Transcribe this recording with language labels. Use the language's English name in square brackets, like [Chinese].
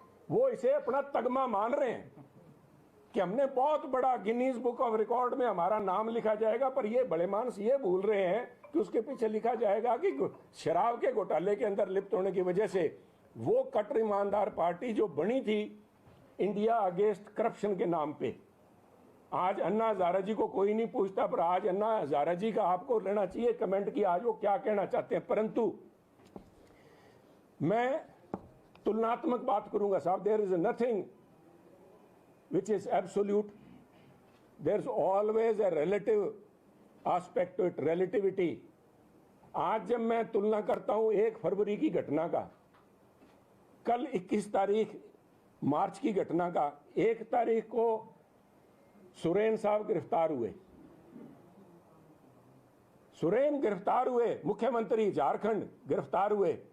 [Hindi] वो इसे अपना तगमा मान रहे हैं कि हमने बहुत बड़ा गिनीज बुक ऑफ रिकॉर्ड में हमारा नाम लिखा जाएगा, पर ये बड़े मानस ये भूल रहे हैं कि उसके पीछे लिखा जाएगा कि शराब के घोटाले के अंदर लिप्त होने की वजह से वो कट्टर ईमानदार पार्टी जो बनी थी इंडिया अगेंस्ट करप्शन के नाम पे, आज अन्ना हजारा जी को कोई नहीं पूछता, पर आज अन्ना हजारा जी का आपको लेना चाहिए कमेंट की आज वो क्या कहना चाहते हैं। परंतु मैं तुलनात्मक बात करूंगा साहब। [English] There is nothing which is absolute. There's always a relative aspect to it, relativity. [Hindi] आज जब मैं तुलना करता हूं 1 फरवरी की घटना का, कल 21 तारीख मार्च की घटना का, 1 तारीख को सुरेन साहब गिरफ्तार हुए। सुरेन गिरफ्तार हुए, मुख्यमंत्री झारखंड गिरफ्तार हुए।